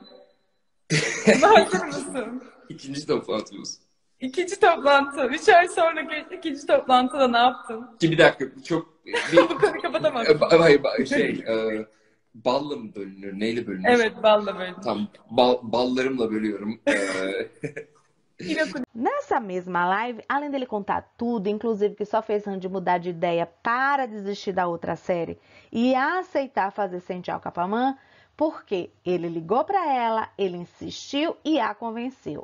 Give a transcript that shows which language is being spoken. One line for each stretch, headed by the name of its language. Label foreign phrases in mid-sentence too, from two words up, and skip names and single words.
Turkish: Hazır mısın? İkinci toplantımız. İkinci toplantı. 3 ay sonra ikinci toplantıda ne yaptın? Bir dakika, Bu konuyu kapatamazsın. Hayır, balla mı bölünür? Neyle bölünür? Evet, balla bölünür. Tamam, ballarımla bölüyorum.
Portuguese: Nessa mesma live, além dele contar tudo, inclusive que só fez Randy mudar de ideia para desistir da outra série e aceitar fazer Sençal Kapamã, porque ele ligou para ela, ele insistiu e a convenceu.